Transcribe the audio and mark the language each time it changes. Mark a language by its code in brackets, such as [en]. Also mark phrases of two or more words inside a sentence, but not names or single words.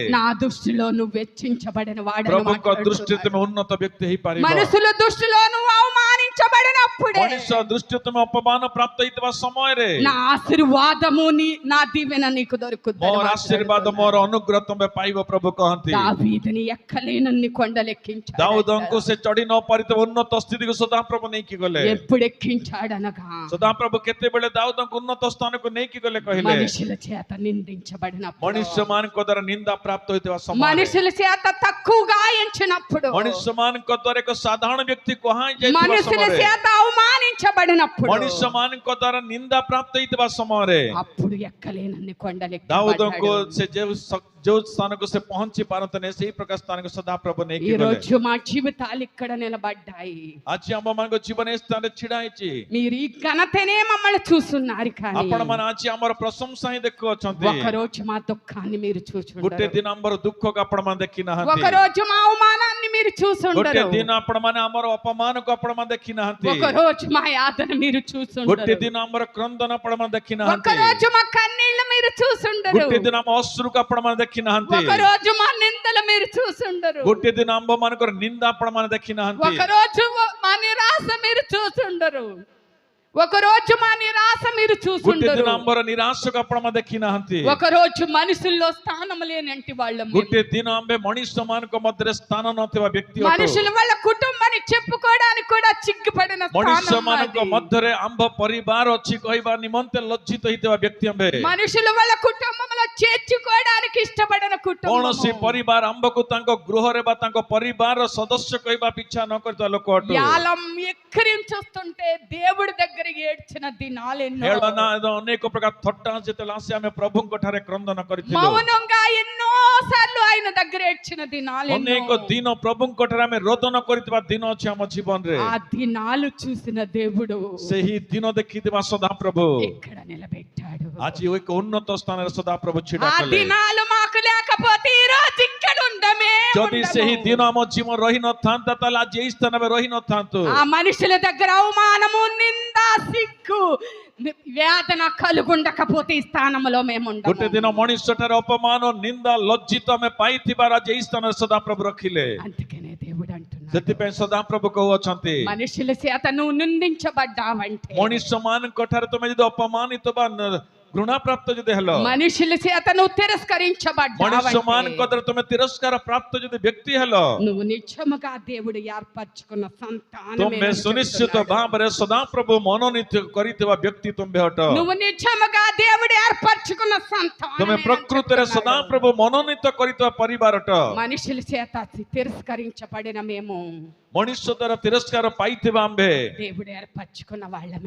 [te] నా దృష్టిలో నువ్వు వెచ్చించబడిన వాడని [or] ପ୍ରଭୁଙ୍କ ଦୃଷ୍ଟିରେ [te] మాట్లాడుతున్నాడు. [or] ତୁମେ ଉନ୍ନତ ବ୍ୟକ୍ତି ହେଇପାରିବ [te] మనుషుల దృష్టిలో నువ్వు అవమానించబడినప్పుడే [or] ମଣିଷ ଦୃଷ୍ଟିରେ ତୁମେ ଅପମାନ ପ୍ରାପ୍ତ ହେଇଥିବା ସମୟରେ [te] నా ఆశీర్వాదము నా దీవెన నీకు దొరుకుతుంది. [or] ମୋର ଆଶୀର୍ବାଦ ମୋର ଅନୁଗ୍ରହ ତୁମେ ପାଇବ ପ୍ରଭୁ କହନ୍ତି [te] దావీదుని ఎక్కలేనన్ని కొండలెక్కించాడు. [or] ଦାଉଦଙ୍କୁ ସେ ଚଢି ନ ପାରିଥିବା ଉନ୍ନତ ସ୍ଥିତିକୁ ସଦାପ୍ରଭୁ ନେଇକି ଗଲେ [te] ఎప్పుడు ఎక్కించాడనగా [or] ସଦାପ୍ରଭୁ କେତେବେଳେ ଦାଉଦଙ୍କୁ ଉନ୍ନତ ସ୍ଥାନକୁ ନେଇକି ଗଲେ କହିଲେ [te] మనుషుల చేత నిందించబడినప్పుడు, [or] ମଣିଷ ମାନଙ୍କ ଦ୍ୱାରା ନିନ୍ଦା ପ୍ରାପ୍ତ ହୋଇଥିବା ସମୟରେ [te] మనుషుల చేత తక్కువగా ఎంచినప్పుడు, [or] ମଣିଷ ମାନଙ୍କ ଦ୍ୱାରା ଏକ ସାଧାରଣ ବ୍ୟକ୍ତି କୁହାଯାଇଥିବା [te] మనుషుల [or] ସମୟରେ [te] చేత అవమానించబడినప్పుడు, [or] ମଣିଷ ମାନଙ୍କ ଦ୍ୱାରା ନିନ୍ଦା ପ୍ରାପ୍ତ ହେଇଥିବା ସମୟରେ [te] అప్పుడు ఎక్కలేనన్ని కొండలెక్కి [or] ଦାଉଦଙ୍କୁ ସେ ଯୋଉ ସ୍ଥାନକୁ ସେ ପହଞ୍ଚି ପାରନ୍ତିନି ସେଇ ପ୍ରକାର ସ୍ଥାନକୁ ସଦାପ୍ରଭୁ [te] ఈ [or] ନେଇକି ଗଲେ [te] రోజు మా జీవితాలు ఇక్కడ నిలబడ్డాయి. [or] ଆଜି ଆମ ମାନଙ୍କ ଜୀବନ ଏ ସ୍ଥାନରେ ଛିଡା ହେଇଛି [te] మీరు ఈ ఘనతనే మమ్మల్ని చూస్తున్నారు, కానీ [or] ଆପଣ ମାନେ ଆଜି ଆମର ପ୍ରଶଂସା ହିଁ ଦେଖୁଅଛନ୍ତି [te] ఒకరోజు మా దుఃఖాన్ని మీరు [or] ଗୋଟେ [te] చూసుండరు, [or] ଦିନ ଆମର ଦୁଃଖକୁ ଆପଣ ମାନେ ଦେଖି ନାହାନ୍ତି [te] ఒకరోజు మా అవమానాన్ని మీరు [or] ଗୋଟେ [te] చూసుండరు, [or] ଦିନ ଆପଣ ମାନେ ଆମର ଅପମାନକୁ ଆପଣ ମାନେ ଦେଖି ନାହାନ୍ତି [te] ఒకరోజు మా యాతన మీరు [or] ଗୋଟେ [te] చూసుండరు, [or] ଦିନ ଆମର କ୍ରନ୍ଦନ ଆପଣ ମାନେ ଦେଖି ନାହାନ୍ତି [te] ఒకరోజు మా కన్నీళ్లు మీరు చూసుండరు, [or] ଗୋଟେ ଦିନ ଆମ ଅଶ୍ରୁକୁ ଆପଣ ମାନେ ଦେଖି ନାହାନ୍ତି [te] ఒకరోజు మా నిందలు మీరు చూసుండరు, [or] ଗୋଟେ ଦିନ ଆମ୍ଭ ମାନଙ୍କର ନିନ୍ଦା ଆପଣ ମାନେ ଦେଖି ନାହାନ୍ତି [te] ఒకరోజు మా నిరాశ మీరు చూసుండరు, ఒకరోజు మా నిరాశ మీరు [or] ଗୋଟେ [te] చూసుండరు, [or] ଦିନ ଆମର ନିରାଶକୁ ଆପଣ ମାନେ ଦେଖି ନାହାନ୍ତି [te] ఒకరోజు మనుషుల్లో స్థానం లేనంటి వాళ్ళం, [or] ଗୋଟେ ଦିନ ଆମ୍ଭେ ମଣିଷ ମାନଙ୍କ ମଧ୍ୟରେ ସ୍ଥାନ ନଥିବା ବ୍ୟକ୍ତି ଅଟୁ [te] మనుషులు వాళ్ళ కుటుంబాన్ని చెప్పుకోవడానికి కూడా చిక్కుపడిన [or] ମଣିଷ [te] స్థానం [or] ମାନଙ୍କ [te] మాది. [or] ମଧ୍ୟରେ ଆମ୍ଭ ପରିବାର ଅଛି କହିବା ନିମନ୍ତେ ଲଜ୍ଜିତ ହେଇଥିବା ବ୍ୟକ୍ତି ଆମ୍ଭେ [te] మనుషులు వాళ్ళ కుటుంబంలో చేర్చుకోవడానికి ఇష్టపడిన [or] କୌଣସି [te] కుటుంబం, [or] ପରିବାର ଆମ୍ଭକୁ ତାଙ୍କ ଗୃହରେ ବା ତାଙ୍କ ପରିବାରର ସଦସ୍ୟ କହିବା ଇଚ୍ଛା ନ କରିଥିବା ଲୋକ ଅଟୁ [te] యాలం ఎక్కిరించుస్తుంటే దేవుడి దగ్గర ఏడ్చిన దినాలు ఎన్నో, [or] ହେଳନା ଅନେକ ପ୍ରକାର ଥଟ୍ଟା ଯେତେବେଳେ ଆସି ଆମେ ପ୍ରଭୁଙ୍କ ଠାରେ କ୍ରନ୍ଦନ କରିଥିଲୁ [te] మౌనంగా ఎన్నో సార్లు ఆయన దగ్గర ఏడ్చిన దినాలు ఎన్నో. [or] ଅନେକ ଦିନ ପ୍ରଭୁଙ୍କ ଠାରେ ଆମେ ରୋଦନ କରିଥିବା ଦିନ ଅଛି ଆମ ଜୀବନରେ [te] ఆ దినాలు చూసిన దేవుడు [or] ସେହି ଦିନ ଦେଖିଥିବା ସଦାପ୍ରଭୁ [te] ఇక్కడ నిలబెట్టాడు. [or] ଆଜି ଏକ ଉନ୍ନତ ସ୍ଥାନରେ ସଦାପ୍ରଭୁ ଛିଡ଼ା [te] ఆ [or] କଲେ [te] దినాలు మాకు లేకపోతే ఈ రోజు ఇక్కడ ఉండమే [or] ଯଦି [te] ఉండము. [or] ସେହି ଦିନ ଆମ ଜୀବନ ରହିନଥାନ୍ତା ତାହେଲେ ଆଜି ଏଇ ସ୍ଥାନରେ ରହିନଥାନ୍ତୁ [te] ఆ మనుషుల దగ్గర అవమానము, నింద, సిగ్గు, వేదన కలుగుండకపోతే ఈ స్థానంలో మేము [or] ଗୋଟେ [te] ఉండము. [or] ଦିନ మଣିଷ ଠାରେ ଅପମାନ ନିନ୍ଦା ଲଜ୍ଜିତ ଆମେ ପାଇଥିବାର ଆଜି ଏଇ ସ୍ଥାନରେ ସଦାପ୍ରଭୁ ରଖିଲେ [te] అందుకనే దేవుడు అంటున్నాడు, [or] ସେଥିପାଇଁ ସଦାପ୍ରଭୁ କହୁଅଛନ୍ତି [te] మనుషుల చేత నువ్వు నిందించబడ్డావంటే, [or] ମଣିଷ ମାନଙ୍କ ଠାରେ ତମେ ଯଦି ଅପମାନିତ ବା ଘୃଣା ପ୍ରାପ୍ତ ଯଦି ହେଲ [te] మనుషుల చేత నువ్వు [or] ମଣିଷ [te] తిరస్కరించబడ్డావంటే, [or] ମାନଙ୍କ ଦ୍ୱାରା ତମେ ତିରସ୍କାର ପ୍ରାପ୍ତ ଯଦି ବ୍ୟକ୍ତି ହେଲ [te] నువ్వు నిజముగా దేవుడు ఏర్పరచుకున్న సంతానమే [or] ତୁମେ [te] అని [or] ସୁନିଶ୍ଚିତ [te] చెప్తున్నాడు. [or] ଭାବରେ ସଦାପ୍ରଭୁ ମନୋନୀତ କରିଥିବା ବ୍ୟକ୍ତି ତୁମେ ଅଟ [te] నువ్వు నిజముగా దేవుడు ఏర్పరచుకున్న సంతానమే [or] ତୁମେ [te] అని [or] ପ୍ରକୃତରେ [te] చెప్తున్నాడు. [or] ସଦାପ୍ରଭୁ ମନୋନୀତ କରିଥିବା ପରିବାର ଅଟ [te] మనుషుల చేత తిరస్కరించబడిన మేము [or] ମଣିଷ ଦ୍ୱାରା ତିରସ୍କାର ପାଇଥିବା ଆମ୍ଭେ [te] దేవుడు ఏర్పరచుకున్న వాళ్ళమే.